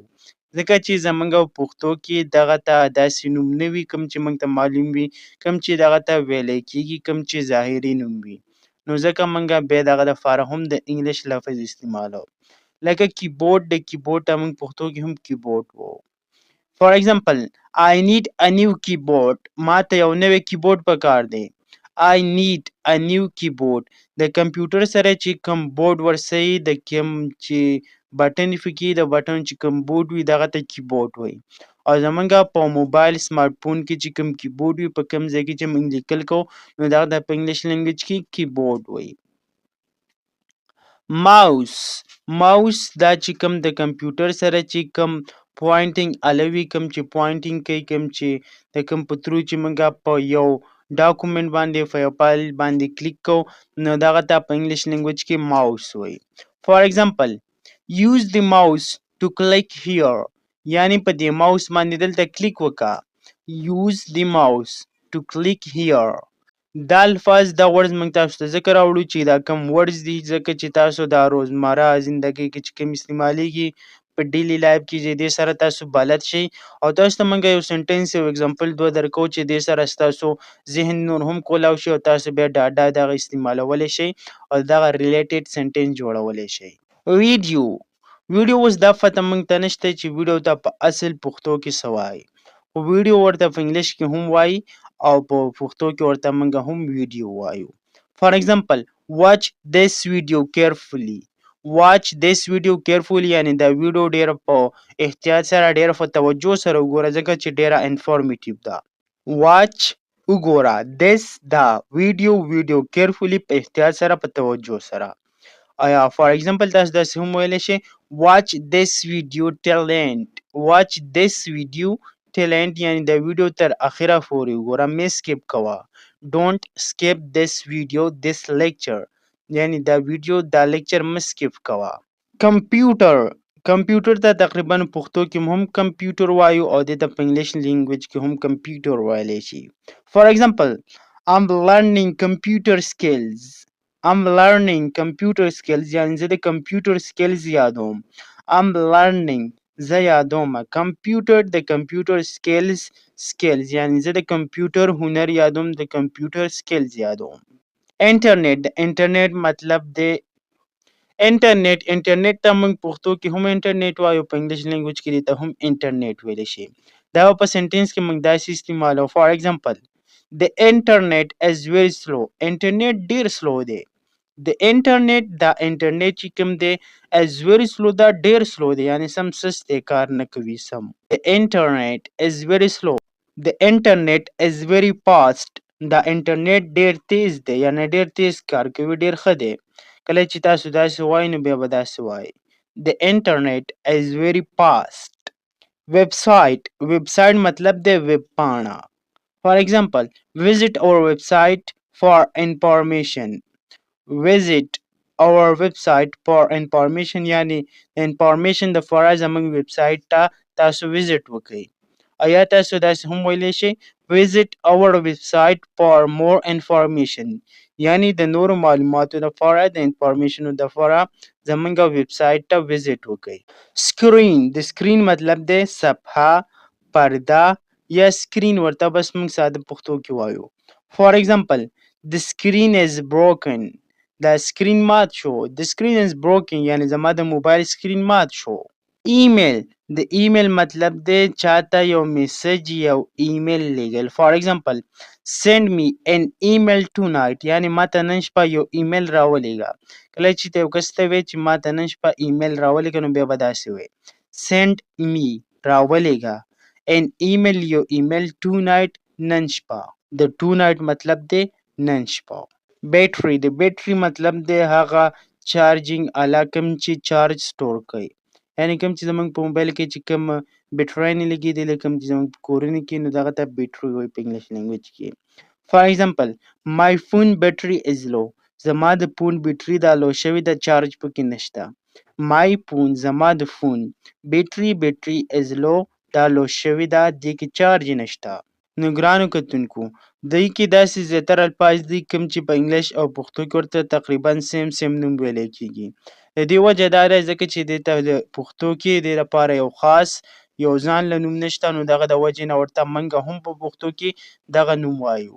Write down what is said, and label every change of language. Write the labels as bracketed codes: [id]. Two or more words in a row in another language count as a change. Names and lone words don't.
[ps] ځکه چې زمونږ پښتو کې دغه ته داسې نوم نه وي کوم چې موږ ته معلوم وي، کوم چې دغه ته ویلی کېږي، کوم چې ظاهري نوم وي. نو ځکه موږ بیا دغه دپاره هم د انګلیش لفظ استعمالوو. لکه کیبورډ، د کیبورډ ته موږ پښتو کې هم کیبورډ وایو. [en] for example I need a new keyboard. [ps] ما ته یو نوی کیبورډ پکار دی. [en] I need a new keyboard. [ps] د کمپیوټر سره چې کوم بورډ ورسوي، د کوم چې بټن پکې د بټن چې کوم بورډ وي دغه ته کیبورډ وایي. او زمونږ په موبایل سمارټ فون کې چې کوم کیبورډ وي، په کوم ځای کې چې موږ لیکل کوو، نو دغه ته په [en] English language [ps] کې کیبورډ وایي. ماوس. ماوس دا چې کوم د کمپیوټر سره چې کوم پوینټینګ الوي، کوم چې پوینټینګ کوي، کوم چې د کوم په ترو چې موږ په یو ډاکومنټ باندې په یو فایل باندې کلیک کوو، نو دغه ته په [en] English language [ps] کې ماوس وایي. [en] for example use the mouse to click here. [ps] یعنی په دې ماوس باندې دلته کلیک وکړه. [en] use the mouse to click here. [ps] دا الفاظ دا ورډز موږ تاسو ته ځکه راوړو چې دا [en] common words [ps] دي ځکه چې تاسو دا روزمره زندګۍ کې چې کوم استعمالیږي په [en] daily life [ps] کې چې دې سره تاسو بلد شئ او تاسو ته موږ یو سنټنس یو اگزامپل دوه درکو چې دې سره ستاسو ذهن نور هم کولاو شي او تاسو بیا ډاډه دغه استعمالولی شئ او دغه [en] related sentence [ps] جوړولی شئ. ویډیو اوس دا پته موږ ته نشته چې ویډیو ته په اصل پښتو کې څه وایي خو ویډیو ورته په انګلیش کې هم وایي او په پښتو کې ورته موږ هم ویډیو وایو. [en] for example watch this video carefully. watch this video carefully [ps] یعنی دا ویډیو ډیر په احتیاط سره ډیر په توجه سره وګوره ځکه چې ډیره انفارمیټیو ده. watch وګوره this دا ویډیو carefully په احتیاط سره په توجه سره. آیا [en] for example [ps] تاسو داسې هم ویلی شئ [en] watch this video till end. watch this video till end [ps] یعنی د ویډیو تر اخره پورې وګوره مه سکیپ کوه. [en] don't skip this video this lecture [ps] یعنی دا ویډیو دا لیکچر مه سکیپ کوه. کمپیوټر ته تقریبا پښتو کې هم کمپیوټر وایو او د په [en] English language [ps] کې هم کمپیوټر ویلی شي. [en] for example I'm learning computer skills. I'm learning computer skills [ps] یعنی زه د [en] computer skills [ps] یادوم. [en] I'm learning [ps] زه یادوم کمپیوټر د [en] computer skills [ps] یعنی زه د کمپیوټر هنر یادوم د [en] computer skills [ps] یادوم. انټرنیټ د انټرنیټ مطلب دی انټرنیټ ته موږ پښتو کې هم انټرنیټ وایو په [en] English language [ps] کې ته هم انټرنیټ ویلی شي. دا په سنټنس کې موږ داسې استعمالو. [en] for example The internet is very slow. [ps] انټرنیټ ډیر سلو دی. د انټرنیټ چې کوم دی [en] is very slow [ps] دا ډیر سلو دی یعنی سم سست دی کار نه کوي سم. [en] The internet is very slow. The internet is very fast. [ps] دا انټرنیټ ډیر تیز دی یعنی ډیر تیز کار کوي ډیر ښه دی. کله چې تاسو داسې وایئ نو بیا به داسې وایئ. [en] The internet is very fast. [ps] ویبسایټ مطلب دی ویب پاڼه. [en] For example, visit our website for information. Visit our website for information [ps] یعنی انفارمیشن د فارا زموږ ویبسایټ ته تاسو ویزیټ وکړئ. ایا تاسو داسې هم ویلی شئ [en] visit our website for more information [ps] یعنی د نورو معلوماتو لپاره د انفارمیشنو لپاره زموږ ویبسایټ ته ویزیټ وکړئ. سکرین د سکرین مطلب دی صفحه پرده یا سکرین ورته بس موږ ساده پښتو کې وایو. [en] for example the screen is broken. [ps] دا سکرین مات شو. [en] the screen is broken [ps] یعنی زما د موبایل سکرین مات شو. ایمیل د ایمیل مطلب دی چاته یو میسج یو ایمیل لیږل. [en] for example send me an email tonight [ps] یعنی ماته نن شپه یو ایمیل راولیږه. کله چې ته یو کس ته وایې چې ماته نن شپه ایمیل راولیږه نو بیا به داسې وایې [en] send me [ps] راولیږه [en] an email [ps] یو ایمیل tonight نن شپه. د tonight مطلب دی نن شپه. بیټری د بیټری مطلب دی هغه چارجینګ آله کوم چې چارج سټور کوي یعنی کوم چې زموږ په موبایل کې چې کوم بیټرۍ نه لګېدلې کوم چې زموږ په کورونو کې نو دغه ته بیټرۍ وایي په [en] English language [ps] کې. [en] for example my phone battery is low. [ps] زما د فون بیټرۍ دا لو شوې ده چارج پکې نشته. [en] my phone [ps] زما د فون بیټرۍ [en] is low [ps] دا لو شوې ده دې کې چارج نشته. نو ګرانو کتونکو دې کې داسې زیاتره الفاظ دي کوم چې په انګلیش او پښتو کې ورته تقریبا سیم نوم ویلی کېږي. د دې وجه دا ده ځکه چې دې ته د پښتو کې دې لپاره یو خاص یو ځان له نوم نشته نو دغه د وجې نه ورته موږ هم په پښتو کې دغه نوم وایو.